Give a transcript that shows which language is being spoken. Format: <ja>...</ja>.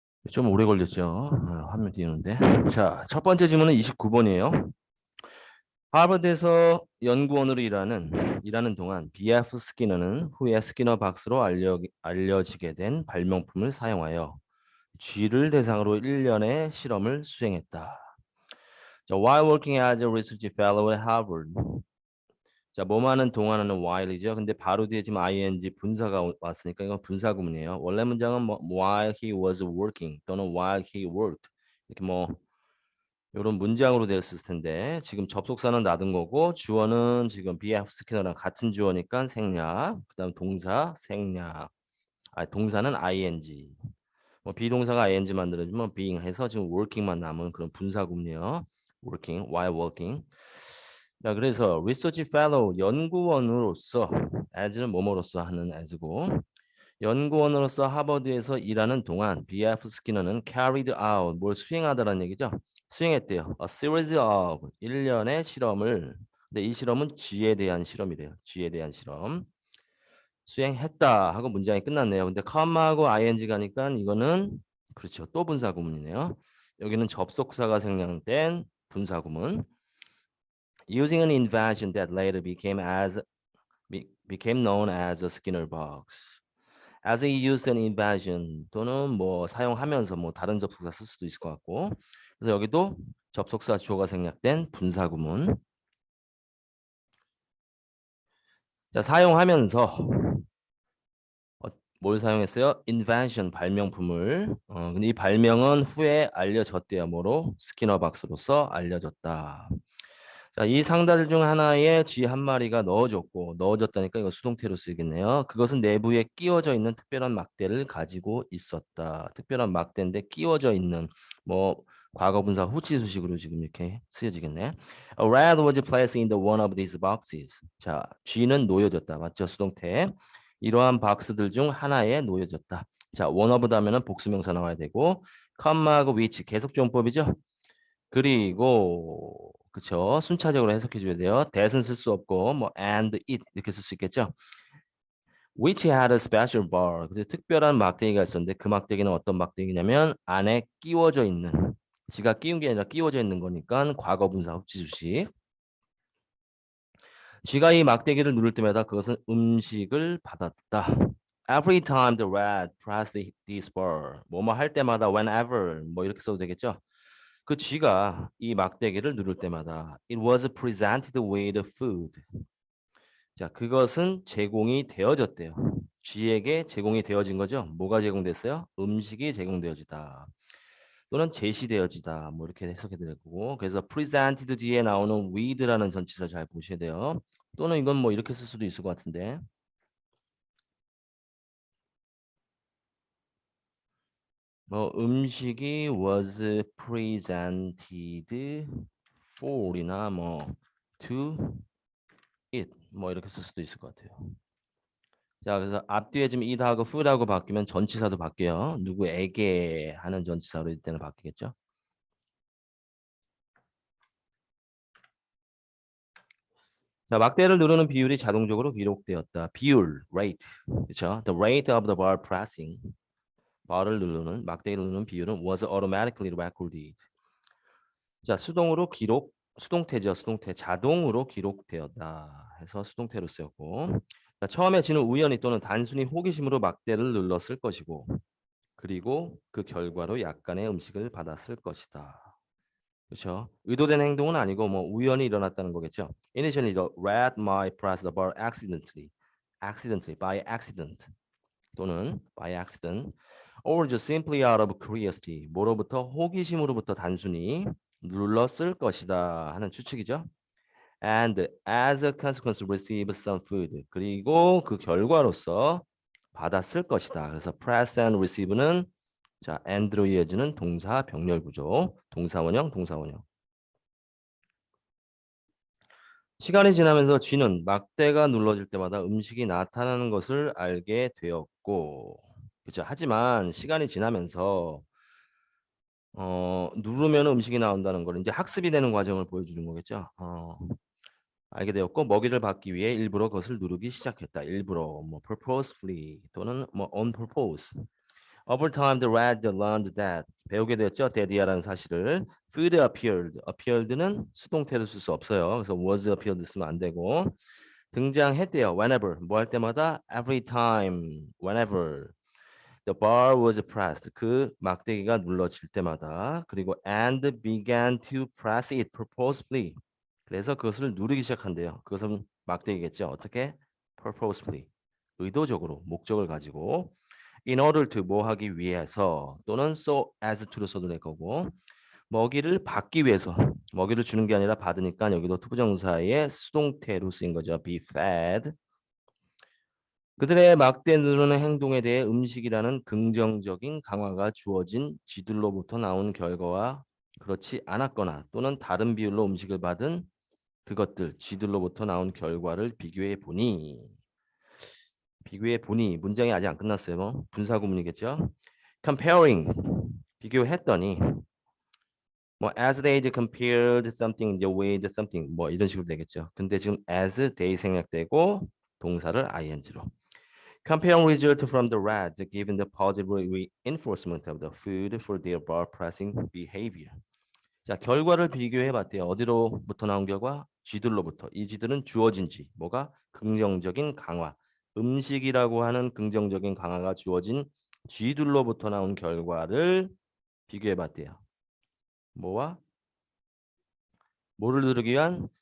<ko>좀 오래 걸렸죠. 화면 띄우는데. 자, 첫 번째 질문은 29번이에요. 하버드에서 연구원으로 일하는 동안 B.F. 스키너는 후에 스키너 박스로 알려지게 된 발명품을 사용하여 쥐를 대상으로 1년의 실험을 수행했다.</ko> <en>자, while working as a research fellow at Harvard.</en> <ko>자, 뭐하는 동안하는 while이죠. 근데 바로 뒤에 지금 ing 분사가 왔으니까 이건 분사 구문이에요. 원래 문장은 뭐</ko> <en>while he was working</en> <ko>또는</ko> <en>while he worked</en> <ko>이렇게 뭐 이런 문장으로 되었을 텐데 지금 접속사는 놔둔 거고 주어는 지금 BF 스키너랑 같은 주어니까 생략. 그다음 동사 생략. 동사는 ing. 뭐 비동사가 ing 만들어지면 being 해서 지금 working만 남은 그런 분사 구문이에요.</ko> <en>working, while working.</en> <ko>자, 그래서 research fellow 연구원으로서 as는 뭐뭐로서 하는 as고 연구원으로서 하버드에서 일하는 동안 BF 스키너는</ko> <en>carried out</en> <ko>뭘 수행하다라는 얘기죠. 수행했대요.</ko> <en>A series of</en> <ko>1년의 실험을. 근데 이 실험은 쥐에 대한 실험이래요. 쥐에 대한 실험. 수행했다 하고 문장이 끝났네요. 근데 com마하고 ing 가니까 이거는 그렇죠. 또 분사 구문이네요. 여기는 접속사가 생략된 분사 구문.</ko> <en>Using an invention that later became known as the Skinner box. As he used an invention</en> <ko>또는 뭐 사용하면서 뭐 다른 접속사 쓸 수도 있을 것 같고. 그래서 여기도 접속사 주어가 생략된 분사 구문. 자, 사용하면서 뭘 사용했어요? invention 발명품을. 근데 이 발명은 후에 알려졌대요. 뭐로? 스키너 박스로서 알려졌다. 자, 이 상자들 중 하나에 쥐 한 마리가 넣어줬고 넣어줬다니까 이거 수동태로 쓰이겠네요. 그것은 내부에 끼워져 있는 특별한 막대를 가지고 있었다. 특별한 막대인데 끼워져 있는 뭐 과거분사 후치수식으로 지금 이렇게 쓰여지겠네.</ko> <en>A rat was placed in the one of these boxes.</en> <ko>자, 쥐는 놓여졌다. 맞죠? 수동태. 이러한 박스들 중 하나에 놓여졌다. 자, one of 하면은 복수명사 나와야 되고 컴마하고 which 계속조용법이죠. 그리고 그쵸 순차적으로 해석해 줘야 돼요. that은 쓸 수 없고 뭐</ko> <en>and it</en> <ko>이렇게 쓸 수 있겠죠.</ko> <en>Which had a special bar.</en> <ko>근데 특별한 막대기가 있었는데 그 막대기는 어떤 막대기냐면 안에 끼워져 있는 지가 끼운 게 아니라 끼워져 있는 거니까 과거분사 흡지주식. 쥐가 이 막대기를 누를 때마다 그것은 음식을 받았다.</ko> <en>Every time the rat pressed this bar.</en> <ko>뭐뭐 할 때마다 whenever 뭐 이렇게 써도 되겠죠? 그 쥐가 이 막대기를 누를 때마다</ko> <en>it was presented with food.</en> <ko>자, 그것은 제공이 되어졌대요. 쥐에게 제공이 되어진 거죠. 뭐가 제공됐어요? 음식이 제공되어지다. 또는 제시되어지다. 뭐 이렇게 해석해 드릴 거고. 그래서 presented 뒤에 나오는 with라는 전치사 잘 보셔야 돼요. 또는 이건 뭐 이렇게 쓸 수도 있을 것 같은데. 뭐 음식이</ko> <en>was presented for</en> <ko>이나 뭐</ko> <en>to it</en> <ko>뭐 이렇게 쓸 수도 있을 것 같아요. 자, 그래서 앞뒤에 지금 it하고 food하고 바뀌면 전치사도 바뀌어요. 누구에게 하는 전치사로 이때는 바뀌겠죠. 자, 막대를 누르는 비율이 자동적으로 기록되었다. 비율, rate, 그렇죠?</ko> <en>The rate of the bar pressing,</en> <ko>바를 누르는 막대를 누르는 비율은</ko> <en>was automatically recorded.</en> <ko>자, 수동으로 기록, 수동태죠, 수동태. 자동으로 기록되었다 해서 수동태로 쓰였고, 자, 처음에 지는 우연히 또는 단순히 호기심으로 막대를 눌렀을 것이고, 그리고 그 결과로 약간의 음식을 받았을 것이다. 그렇죠? 의도된 행동은 아니고 뭐 우연히 일어났다는 거겠죠.</ko> <en>Initially, the rat might press the bar accidentally, by accident 또는 by accident, or just simply out of curiosity,</en> <ko>뭐로부터 호기심으로부터 단순히 눌렀을 것이다 하는 추측이죠.</ko> <en>And as a consequence, receive some food.</en> <ko>그리고 그 결과로서 받았을 것이다. 그래서</ko> <en>press and receive</en> <ko>는 자, and로 이어지는 동사 병렬 구조, 동사 원형, 동사 원형. 시간이 지나면서 쥐는 막대가 눌러질 때마다 음식이 나타나는 것을 알게 되었고, 그렇죠. 하지만 시간이 지나면서 누르면 음식이 나온다는 걸 이제 학습이 되는 과정을 보여주는 거겠죠. 알게 되었고 먹이를 받기 위해 일부러 그것을 누르기 시작했다. 일부러 뭐 purposefully 또는 뭐</ko> <en>on purpose. Over time, the rat learned that</en> <ko>배우게 되었죠. that이라는 사실을</ko> <en>food appeared.</en> <ko>appeared는 수동태로 쓸 수 없어요. 그래서 was appeared 쓰면 안 되고 등장했대요.</ko> <en>whenever</en> <ko>뭐 할 때마다</ko> <en>every time whenever the bar was pressed</en> <ko>그 막대기가 눌러질 때마다 그리고</ko> <en>and began to press it purposefully</en> <ko>그래서 그것을 누르기 시작한대요. 그것은 막대기겠죠. 어떻게? purposefully 의도적으로 목적을 가지고</ko> <en>in order to</en> <ko>뭐 하기 위해서 또는</ko> <en>so as to</en> <ko>로 써도 될 거고 먹이를 받기 위해서 먹이를 주는 게 아니라 받으니까 여기도 투부정사의 수동태로 쓰인 거죠.</ko> <en>be fed.</en> <ko>그들의 막대 누르는 행동에 대해 음식이라는 긍정적인 강화가 주어진 쥐들로부터 나온 결과와 그렇지 않았거나 또는 다른 비율로 음식을 받은 그것들 쥐들로부터 나온 결과를 비교해 보니 문장이 아직 안 끝났어요. 뭐 분사구문이겠죠. comparing 비교했더니 뭐</ko> <en>as they compared something with something</en> <ko>뭐 이런 식으로 되겠죠. 근데 지금</ko> <en>as they</en> <ko>생략되고 동사를 ing로</ko> <en>comparing result from the rats given the positive reinforcement of the food for their bar pressing behavior.</en> <ko>자, 결과를 비교해 봤대요. 어디로부터 나온 결과? 쥐들로부터. 이 쥐들은 주어진 쥐. 뭐가? 긍정적인 강화. 음식이라고 하는 긍정적인 강화가 주어진 쥐들로부터 나온 결과를 비교해 봤대요. 뭐와? 뭐를 누르기 위한?</ko>